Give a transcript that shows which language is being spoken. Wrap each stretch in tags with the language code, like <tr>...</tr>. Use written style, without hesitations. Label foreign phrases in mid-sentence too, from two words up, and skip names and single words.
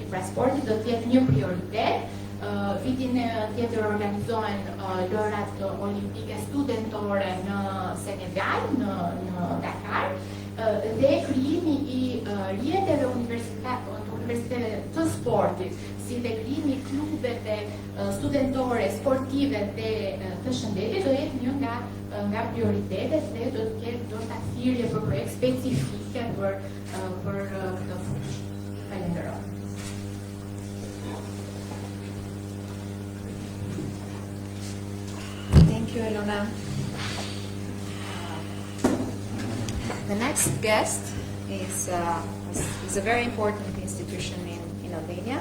<sq>Pra sporti do të jetë një prioritet. Vitin tjetër organizohen lojrat olimpike studentore në Senegal, në Dakar, dhe krijimi i rrjeteve universiteteve të sportit, si dhe krijimi i klubeve studentore, sportive dhe të shëndetit do jetë një nga prioritetet dhe do të ketë ndoshta thirrje për projekt specifike për këtë fushë. Falenderoj.</sq> <en>Thank you, Elona. The next guest is a very important institution in Albania.</en>